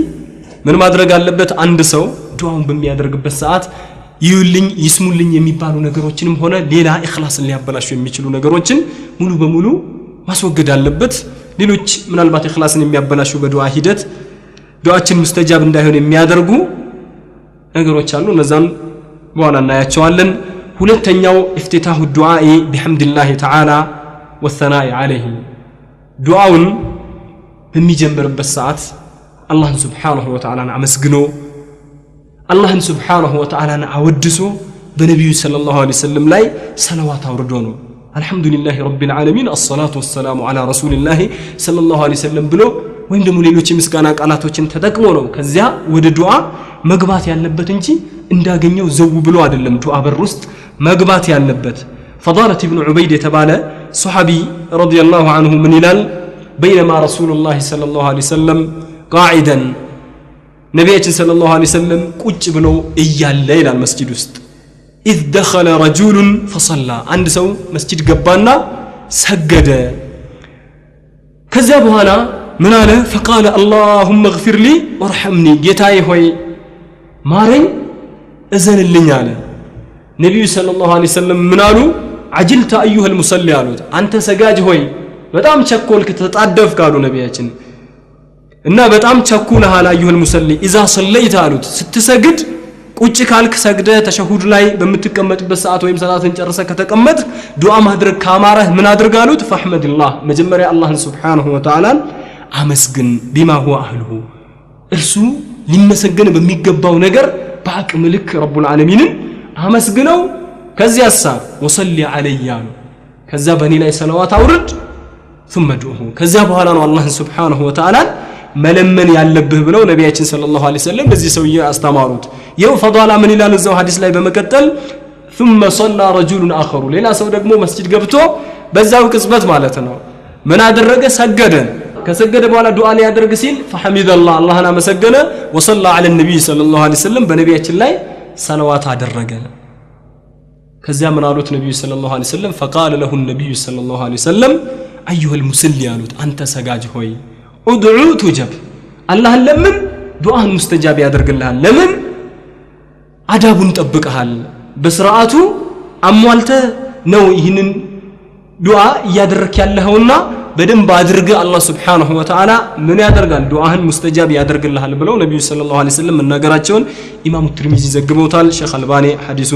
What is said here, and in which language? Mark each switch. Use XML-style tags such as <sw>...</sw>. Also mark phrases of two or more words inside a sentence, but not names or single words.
<am>ምን ማድረግ አለበት አንድ ሰው ዱዓውን በሚያደርግበት ሰዓት ይውልኝ ይስሙልኝ የሚባሉ ነገሮችንም ሆነ ሌላ ኢኽላስን ሊያበላሹ የሚችሉ ነገሮችን ሙሉ በሙሉ ማስወገድ አለበት ሌሎች ምናልባት ኢኽላስን የሚያበላሹ በዱዓ ሂደት ዱዓችን ሙስተጃብ እንዳይሆን የሚያደርጉ ነገሮች አሉ እነዛን በኋላ እናያቸዋለን ሁለተኛው</am> <ar>افتتاح الدعاء بحمد الله تعالى والثناء عليه</ar> <am>ዱዓውን በሚጀምርበት ሰዓት አላህን</am> <ar>سبحانه وتعالى</ar> <am>አመስግኖ አላህን</am> <ar>سبحانه وتعالى</ar> <am>አወድሶ በነብዩ</am> <ar>صلى الله عليه وسلم</ar> <am>ላይ ሰላዋት አውርዶ ነው</am> <ar>الحمد لله رب</ar> <am>ዓለሚን</am> <ar>الصلاه والسلام على رسول الله صلى الله عليه وسلم</ar> <am>ብሎ ወይም ደግሞ ሌሎች ምስጋና ቃላቶችን ተጠቅሞ ነው ከዚያ ወደ ዱዓ መግባት ያለበት እንጂ እንዳገኘው ዘው ብሎ አይደለም ዱዓ በር ውስጥ መግባት ያለበት فضالة ابن عبيد የተባለ ሱሐቢ</am> <ar>رضي الله عنه</ar> <am>ምን ይላል</am> <ar>بينما رسول الله صلى الله عليه وسلم قاعدا</ar> <am>ነብያችን</am> <ar>صلى الله عليه وسلم</ar> <am>ቁጭ ብሎ እያለ ይላል መስጂድ ውስጥ</am> <ar>إذ دخل رجل فصلى</ar> <am>አንድ ሰው መስጂድ ገባና ሰገደ ከዚያ በኋላ ምን አለ</am> <ar>فقال اللهم اغفر لي وارحمني</ar> <am>ጌታዬ ሆይ ማረኝ እዘንልኝ አለ ነብዩ</am> <ar>صلى الله عليه وسلم</ar> <am>ምን አሉ</am> <ar>عجلت ايها المصلي</ar> <am>አሉት አንተ ሰጋጅ ሆይ በጣም ቸኮልክ ተጣደፍክ አሉ ነብያችን እና በጣም ቸኩለሃል</am> <ar>أيها المصلي إذا صليت</ar> <am>አሉት ስትሰግድ ቁጭ ካልክ ሰግደ ተሸሁድ ላይ በምትቀመጥበት ሰዓት ወይም ሰላትን ጨርሰ ከተቀመጥ ዱዓ ማድረግ ካማረህ ምን አድርግ አሉት ፈህመድላህ መጀመሪያ አላህን</am> <ar>سبحانه وتعالى</ar> <am>አመስግን</am> <ar>بما هو أهله</ar> <am>እርሱ ሊመሰገን በሚገባው ነገር በአቅም ልክ ረቡል ዓለሚንን አመስግነው ከዚያሳ</am> <ar>وصل عليه</ar> <am>ከዛ በእኔ ላይ ሰላዋት አውርድ</am> <ar>ثم ادعوه</ar> <am>ከዚያ በኋላ ነው አላህን</am> <ar>سبحانه وتعالى</ar> <am>መለመን ያለብህ ብለው ነቢያችን</am> <ar>صلى الله عليه وسلم</ar> <am>ለዚህ ሰውዬ አስተማሩት ይው ፈዳላ ምን ይላል እዛው ሐዲስ ላይ በመቀጠል</am> <ar>ثم صلى رجل آخر</ar> <am>ሌላ ሰው ደግሞ መስጂድ ገብቶ በዛው ቅጽበት ማለት ነው ምን አደረገ ሰገደ ከሰገደ በኋላ ዱዓ ሊያደርግ ሲል</am> <ar>فحمد الله</ar> <am>አላህን አመሰገነ</am> <ar>وصلى على النبي صلى الله عليه وسلم</ar> <am>በነቢያችን ላይ ሰላዋት አደረገ ከዚያ ምን አሉት ነብዩ</am> <ar>صلى الله عليه وسلم فقال له النبي صلى الله عليه وسلم ايها المصلي</ar> <am>አሉት አንተ ሰጋጅ ሆይ</am> <ar>ادعو تجب الله</ar> <am>ለምን ዱዓን ሙስተጃብ ያደርግልሃል ለምን አዳቡን ጠብቀሃል በስርዓቱ አሟልተ ነው ይህንን ዱዓ ያደርክ ያለውና በደንብ አድርገ አላህ</am> <ar>سبحانه وتعالى</ar> <am>ምን ያደርጋል ዱዓህን ሙስተጃብ ያደርግልሃል ብለው ነብዩ</am> <ar>صلى الله عليه وسلم</ar> <am>መናገራቸውን ኢማሙ ትርሚዚ ዘግበውታል ሼክ አልባኒ ሐዲሱን</am>